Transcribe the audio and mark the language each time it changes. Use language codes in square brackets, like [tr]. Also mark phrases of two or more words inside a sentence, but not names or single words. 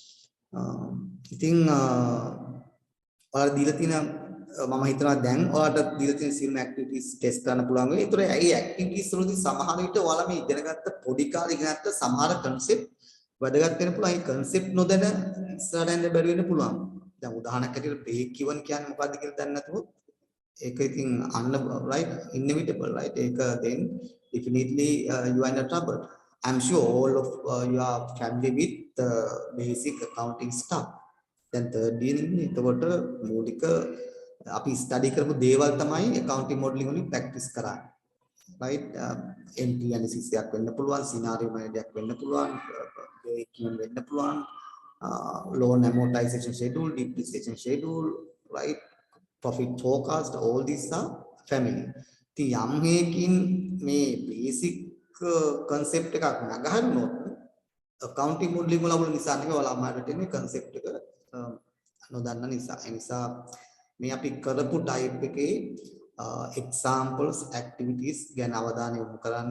[si] ඉතින් ඔයාලා දීලා තියෙන මම හිතනවා දැන් ඔයාලට දීලා තියෙන සිල්ම [en] activities test [si] කරන්න පුළුවන් වෙයි. ඒතර ඒ ඇක්ටිවිටීස් වලදී සමහර විට ඔයාලා මේ ඉගෙනගත්ත පොඩි කාලේ ඉගෙනගත්ත සමහර කන්සෙප්ට් වැදගත් වෙන්න පුළුවන්. ඒ කන්සෙප්ට් නොදැන ඉස්සරහට යන්න බැරි වෙන්න පුළුවන්. දැන් උදාහරණයක් ඇටියට [en] break even [si] කියන්නේ මොකක්ද කියලා දන්නේ නැතුව ඒක ඉතින් [en] right inevitable right [si] ඒක [en] then definitely you are in a trouble. I'm sure all of you are familiar with the basic accounting stuff. [si] දැන් [en] third year [si] ඉන්නේ. එතකොට මූලික අපි ස්ටඩි කරපු දේවල් තමයි [en] accounting modeling [si] වලින් practice කරන්නේ. [en] right entry analysis [si] එකක් වෙන්න පුළුවන්, [en] scenario manager [si] එකක් වෙන්න පුළුවන්, break-even වෙන්න පුළුවන්, [en] loan amortization schedule, depreciation schedule, right profit forecast, all these are familiar. [si] ඉතින් යම් හේකින් මේ [en] basic concept [si] එකක් නගහරුනොත් [en] accounting modeling [si] වල නිසා නෙවෙයි ඔයාලා අමාරුට එන්නේ concept එක නොදන්න නිසා. ඒ නිසා මේ අපි කරපු type එකේ [en] examples activities [si] ගැන අවධානය යොමු කරන්න.